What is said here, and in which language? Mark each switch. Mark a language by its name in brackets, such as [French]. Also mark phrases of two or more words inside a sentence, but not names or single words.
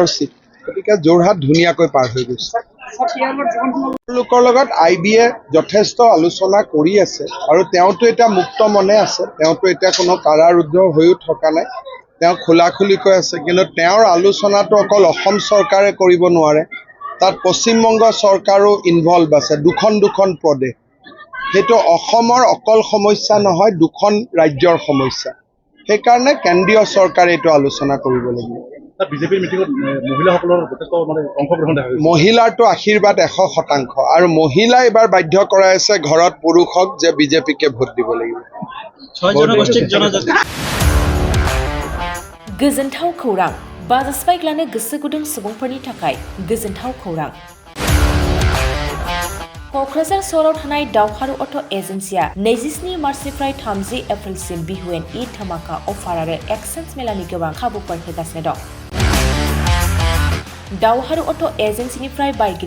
[Assamese] চিট গতিকে যোৰহাট ধুনীয়াকৈ পাৰ হৈ গৈছে লোকৰ লগত IB-য়ে যথেষ্ট আলোচনা কৰি আছে আৰু তেওঁতো এতিয়া মুক্ত মনে আছে তেওঁতো এতিয়া কোনো কাৰাৰুদ্ধ হৈও থকা নাই তেওঁ খোলাখুলিকৈ আছে কিন্তু তেওঁৰ আলোচনাটো অকল অসম চৰকাৰে কৰিব নোৱাৰে তাত পশ্চিমবংগ চৰকাৰো ইনভলভ আছে দুখন প্ৰদেশ সেইটো অসমৰ অকল সমস্যা নহয় দুখন ৰাজ্যৰ সমস্যা সেইকাৰণে কেন্দ্ৰীয় চৰকাৰে এইটো আলোচনা কৰিব লাগিব বিজেপিৰ মিটিঙত মহিলাসকলৰ যথেষ্ট অংশগ্ৰহণ দেখা গৈছে মহিলাৰটো আশীৰ্বাদ 100% আৰু মহিলাই এবাৰ বাধ্য কৰাই আছে ঘৰত পুৰুষক যে বিজেপিকে ভোট দিব লাগিব [Bodo] गोजोनथाव खौरां बाजास्पाइक गोसो गुदुं सुबुंफोरनि थाखाय गोजोनथाव खौरां क'क्राझार सहराव थानाय दावहारु अट' एजेन्सिया 27 मार्चनिफ्राय 30 एप्रिलसिम बिहुएन ईद धमाका अफार आरो एक्सचेन्ज मेलानि गोबां खाबुफोर होगासिनो दं दावहारु अट' एजेन्सिनिफ्राय बायगिरि